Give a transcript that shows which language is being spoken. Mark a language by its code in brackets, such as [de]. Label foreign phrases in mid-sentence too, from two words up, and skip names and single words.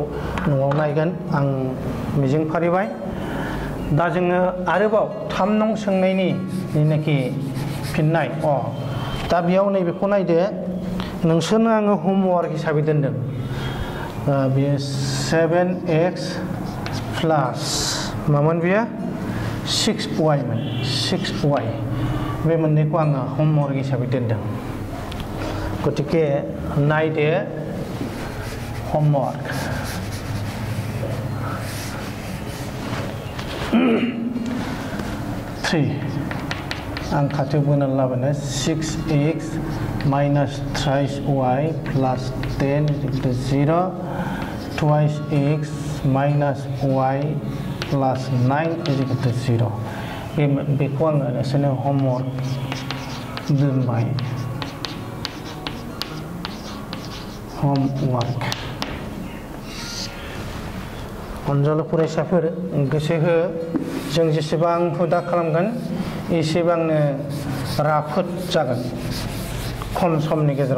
[brx] न'आव नायगोन आं मिजिं फारिबाय दा जोङो आरोबाव 3 नं सोंनायनि जेनाखि फिननाय दा बेयाव नैबेखौ नायदो नोंसोरनो आङो होमवर्क हिसाबै दोनदों बेयो 7x प्लास मामोन बेयो 6y मोन 6y बे मोननैखौ आङो होमवर्क हिसाबै दोनदों गतिके नायदो होमवर्क 3 आं खाथियाव बोनानै लाबोनो [en] 6x minus thrice y plus 10 equal to 0 [brx] twice x minus y plus 9 is equal to 0 बेखौ आङो नोंसोरनो होमवर्क दोनबाय होमवर्क अनजालु फरायसाफोर गोसो हो जों जेसेबां हुदा खालामगोन एसेबांनो राफोद जागोन खम समनि गेजेराव